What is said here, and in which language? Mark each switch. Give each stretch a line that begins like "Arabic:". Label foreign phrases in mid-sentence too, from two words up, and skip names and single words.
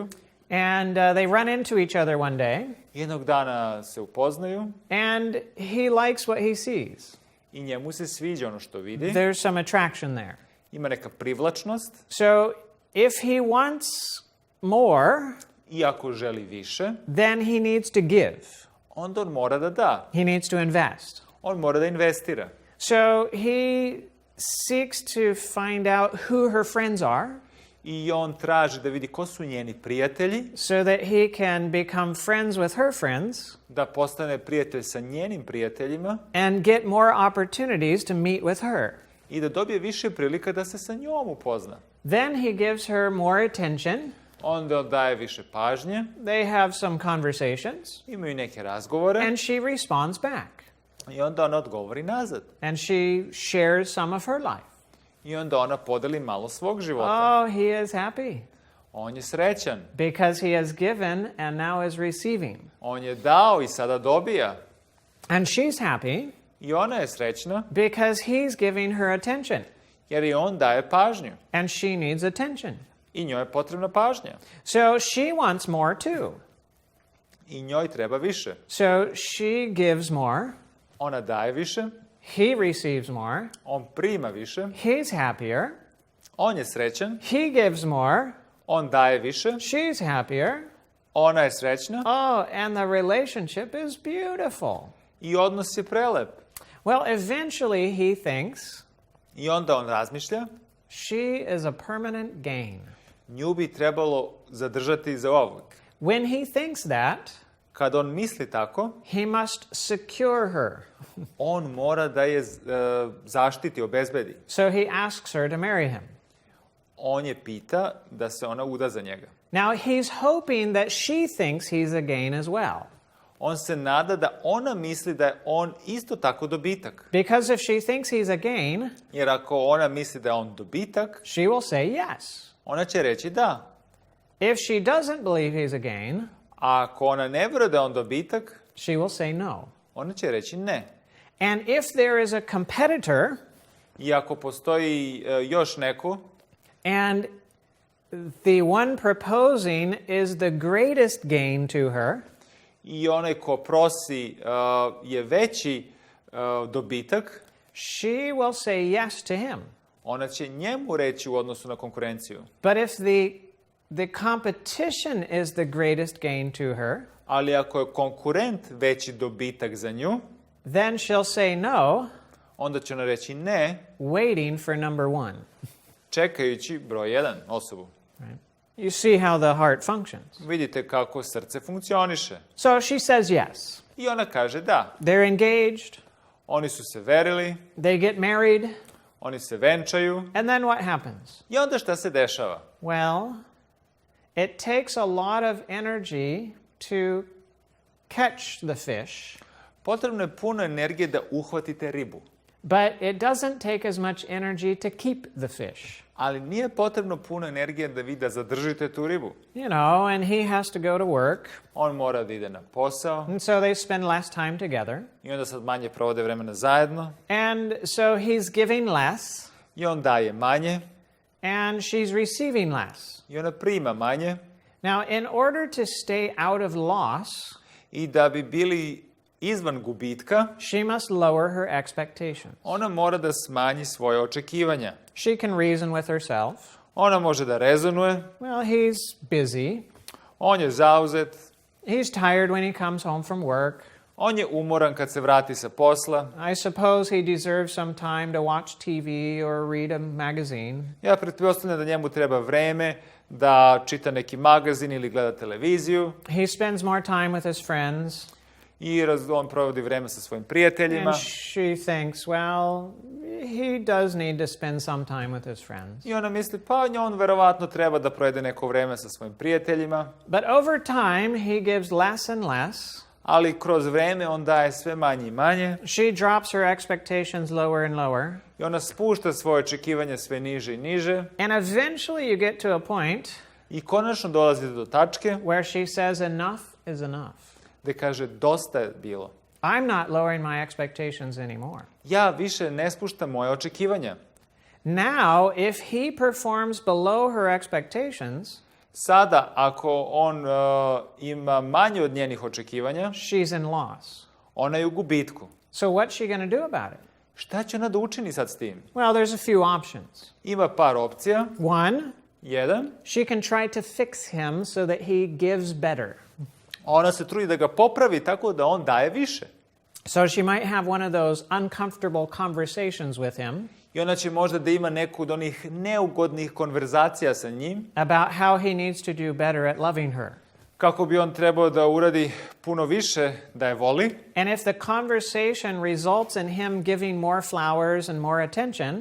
English: and they run into each other one day,
Serbian: Jednog dana se upoznaju
English: and he likes what he sees.
Serbian: i njemu se sviđa ono što vidi.
English: There's some attraction there.
Serbian: Ima neka privlačnost
English: So if he wants more,
Serbian: i ako želi više,
English: then he needs to give.
Serbian: onda on mora da da.
English: He needs to invest.
Serbian: On mora da investira.
English: So he seeks to find out who her friends are
Serbian: I on traži da vidi ko su njeni prijatelji,
English: so that he can become friends with her friends
Serbian: da postane prijatelj sa njenim prijateljima
English: and get more opportunities to meet with her.
Serbian: i da dobije više prilika da se sa njom upozna.
English: Then he gives her more attention.
Serbian: Onda on daje više pažnje,
English: They have some conversations,
Serbian: imaju neke razgovore
English: and she responds back.
Serbian: i onda ona odgovori nazad.
English: And she shares some of her life.
Serbian: I onda ona podeli malo svog života.
English: Oh, he is happy
Serbian: On je srećan.
English: because he has given and now is receiving.
Serbian: On je dao i sada dobija.
English: And she's happy
Serbian: I ona je srećna
English: because he's giving her attention,
Serbian: jer i on daje pažnju.
English: and she needs attention.
Serbian: I njoj je potrebna pažnja.
English: So she wants more too.
Serbian: I njoj treba više.
English: So she gives more,
Serbian: Ona daje više,
English: he receives more,
Serbian: on prima više,
English: he's happier,
Serbian: on je srećan,
English: he gives more,
Serbian: on daje više,
English: she's happier.
Serbian: ona je srećna
English: Oh, and the relationship is beautiful.
Serbian: i odnos je prelep.
English: Well, eventually he thinks
Serbian: I onda on razmišlja,
English: she is a permanent gain.
Serbian: nju bi trebalo zadržati za ovog.
English: When he thinks that,
Serbian: Kad on misli tako,
English: he must secure her.
Serbian: on mora da je zaštiti, obezbedi.
English: So he asks her to marry him.
Serbian: On je pita da se ona uda za njega.
English: Now he's hoping that she thinks he's a gain as well.
Serbian: On se nada da ona misli da je on isto tako dobitak.
English: Because if she thinks he's a gain,
Serbian: Jer ako ona misli da je on dobitak,
English: she will say yes.
Serbian: ona će reći da.
English: If she doesn't believe he's a gain,
Serbian: A ako ona ne vjeruje da je on dobitak,
English: she will say no.
Serbian: ona će reći ne.
English: And if there is a competitor,
Serbian: I ako postoji još neko,
English: and the one proposing is the greatest gain to her,
Serbian: i onaj ko prosi je veći dobitak,
English: she will say yes to him.
Serbian: ona će njemu reći u odnosu na konkurenciju.
English: But if the competition is the greatest gain to her,
Serbian: Ali ako je konkurent veći dobitak za nju,
English: then she'll say no,
Serbian: onda će ona reći ne,
English: waiting for number one.
Serbian: čekajući broj 1 osobu.
English: Right? You see how the heart functions.
Serbian: Vidite kako srce funkcioniše.
English: So she says yes.
Serbian: I ona kaže da.
English: They're engaged.
Serbian: Oni su se verili,
English: They get married.
Serbian: Oni se venčaju.
English: And then what happens?
Serbian: I onda šta se dešava?
English: Well, it takes a lot of energy to catch the fish,
Serbian: Potrebno je puno energije da uhvatite ribu.
English: but it doesn't take as much energy to keep the fish.
Serbian: Ali nije potrebno puno energije da vi da zadržite tu ribu.
English: You know, and he has to go to work,
Serbian: On mora da ide na posao
English: and so they spend less time together.
Serbian: i onda sad manje provode vremena zajedno.
English: And so he's giving less,
Serbian: I on daje manje
English: and she's receiving less.
Serbian: i ona prima manje.
English: Now, in order to stay out of loss,
Serbian: I da bi bili izvan gubitka,
English: she must lower her expectations.
Serbian: ona mora da smanji svoje očekivanja.
English: She can reason with herself.
Serbian: Ona može da rezonuje.
English: Well, he's busy.
Serbian: On je zauzet.
English: He's tired when he comes home from work.
Serbian: On je umoran kad se vrati sa posla.
English: I suppose he deserves some time to watch TV or read a magazine.
Serbian: Ja pretpostavljam da njemu treba vreme da čita neki magazin ili gleda televiziju.
English: He spends more time with his friends.
Serbian: I on provodi vreme sa svojim prijateljima.
English: And she thinks, well, he does need to spend some time with his friends.
Serbian: I ona misli, pa on verovatno treba da provede neko vreme sa svojim prijateljima.
English: But over time, he gives less and less.
Serbian: Ali kroz vreme on daje sve manje i manje.
English: She drops her expectations lower and lower.
Serbian: I ona spušta svoje očekivanje sve niže i niže.
English: And eventually you get to a point
Serbian: I konačno dolazite do tačke
English: where she says, enough is enough.
Serbian: gde kaže dosta je bilo.
English: I'm not lowering my expectations anymore.
Serbian: Ja više ne spuštam moje očekivanja.
English: Now, if he performs below her expectations,
Serbian: Sada, ako on ima manje od njenih očekivanja,
English: she's in loss.
Serbian: ona je u gubitku.
English: So what's she going to do about it?
Serbian: Šta će ona da učini sad s tim?
English: Well, there's a few options.
Serbian: Ima par opcija.
English: One,
Serbian: Jedan,
English: she can try to fix him so that he gives better.
Serbian: ona se trudi da ga popravi tako da on daje više.
English: So she might have one of those uncomfortable conversations with him
Serbian: I ona će možda da ima neku od onih neugodnih konverzacija sa njim,
English: about how he needs to do better at loving her.
Serbian: kako bi on trebao da uradi puno više da je voli.
English: And if the conversation results in him giving more flowers and more attention,